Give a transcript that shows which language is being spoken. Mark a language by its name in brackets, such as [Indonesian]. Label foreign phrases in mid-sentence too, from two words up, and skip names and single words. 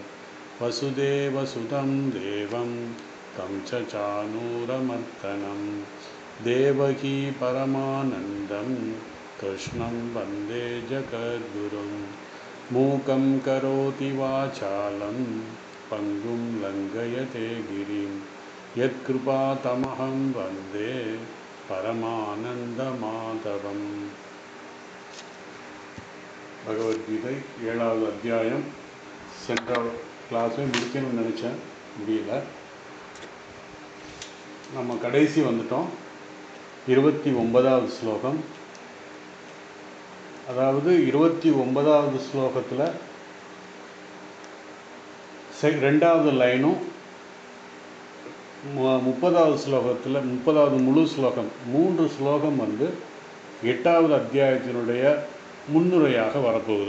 [Sanskrit] वसुदेवसुतं देवं तं च चानूरमर्दनं देवकी परमानन्दं कृष्णं वन्दे जगद्गुरुं। मूकं करोति वाचालं पङ्गुं लङ्घयते गिरिं यत्कृपातमहं वन्दे परमानन्दमाधवम्। [Tamil] பகவத்கீதை 7வது அத்தியாயம். சென்ற கிளாஸை முடிக்கணும்னு நினச்சேன், முடியல. நம்ம கடைசி வந்துட்டோம். 29வது ஸ்லோகம். அதாவது 29வது ஸ்லோகத்தில் 2வது லைனும் 30வது ஸ்லோகத்தில் 30வது முழு ஸ்லோகம் 3 ஸ்லோகம் வந்து 8வது அத்தியாயத்தினுடைய முன்னுரையாக வரப்போகுது.